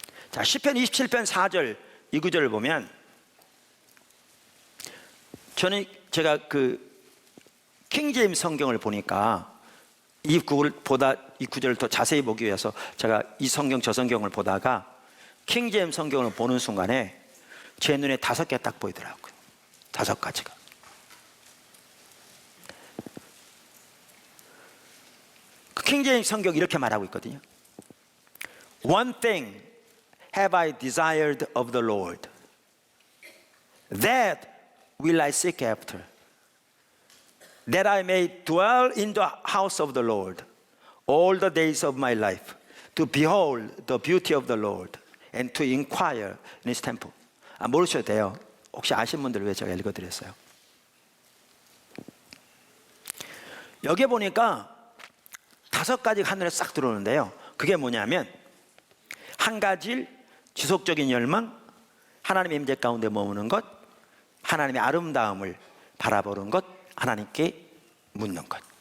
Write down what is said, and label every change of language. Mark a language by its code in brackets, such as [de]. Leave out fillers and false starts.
[ko] 자, 시편 27편 4절 이 구절을 보면, 저는 제가 그 킹제임스 성경을 보니까 이 구절을 더 자세히 보기 위해서 제가 이 성경 저 성경을 보다가 킹제임스 성경을 보는 순간에 제 눈에 5개 딱 보이더라고요. 5가지가. 그 킹제임스 성경 이렇게 말하고 있거든요. [en] One thing have I desired of the Lord, that will I seek after, that I may dwell in the house of the Lord all the days of my life, to behold the beauty of the Lord and to inquire in His temple. [ko] 모르셔도 돼요. 혹시 아신 분들 왜 제가 읽어드렸어요? 여기 보니까 5가지가 한눈에 싹 들어오는데요, 그게 뭐냐면 한 가지 지속적인 열망, 하나님의 임재 가운데 머무는 것, 하나님의 아름다움을 바라보는 것, 하나님께 묻는 것.